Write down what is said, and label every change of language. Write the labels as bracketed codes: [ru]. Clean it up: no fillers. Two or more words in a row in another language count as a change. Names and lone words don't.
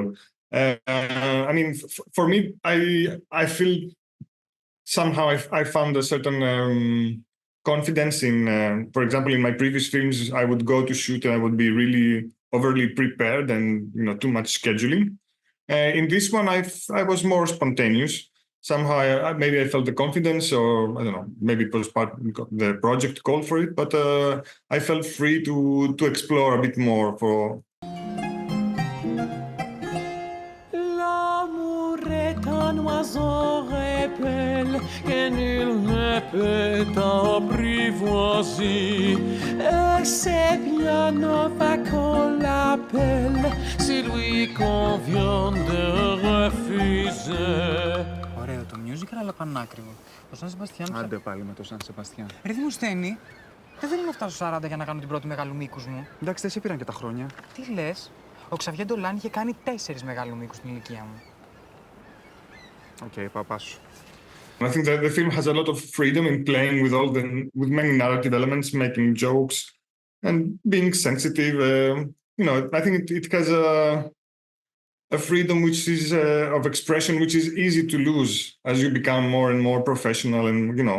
[en] I mean, for me, I feel somehow I found a certain confidence in, for example, in my previous films, I would go to shoot and I would be really overly prepared and, you know, too much scheduling. In this one, I was more spontaneous. Somehow, maybe I felt the confidence, or I don't know, maybe it was part the project called for it, but I felt free to explore a bit more for. [fr] L'amour est un oiseau rebelle que nul ne peut apprivoiser. Et c'est bien Nova qu'on l'appelle, si lui convient de refuser. [el] Ωραίο το musical, αλλά πανάκριβο. Το Σαν Σεμπαστιάν. Άντε πάλι με το Σαν Σεμπαστιάν. Ρε Δημοσθένη, δεν θέλω να φτάσω 40 για να κάνω την πρώτη μεγάλου μήκους μου. Εντάξει, δεν σε πήραν και τα χρόνια. Τι λες, ο Ξαβιέ Ντολάν είχε κάνει 4 μεγάλου μήκους στην ηλικία μου. Οκ, παπά σου. [en] I think that the film has a lot of freedom in playing with many narrative elements, making jokes, and being sensitive. You know, I think it has a freedom which is of expression, which is easy to lose as you become more and more professional, and you know.